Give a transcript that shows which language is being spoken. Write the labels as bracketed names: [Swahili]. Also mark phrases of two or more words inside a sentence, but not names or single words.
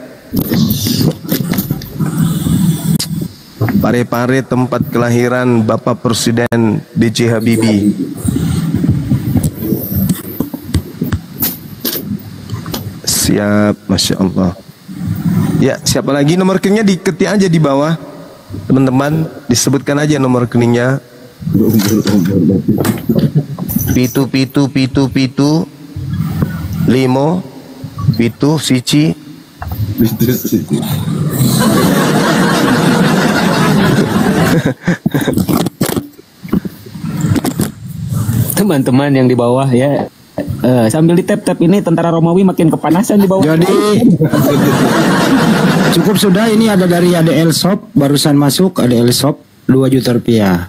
[Indonesian] Parepare tempat kelahiran Bapak Presiden B.J. Habibie. Siap, [Arabic] ما شاء الله. [Indonesian] Ya, siapa lagi nomor rekeningnya diketik aja di bawah. Teman-teman, disebutkan aja nomor rekeningnya. [Buginese] Pitu pitu pitu pitu limo pitu sici [Indonesian] Teman-teman yang di bawah ya, sambil di tap ini tentara Romawi makin kepanasan di bawah. Jadi cukup sudah, ini ada dari ADL Shop barusan masuk, ADL Shop 2 juta rupiah.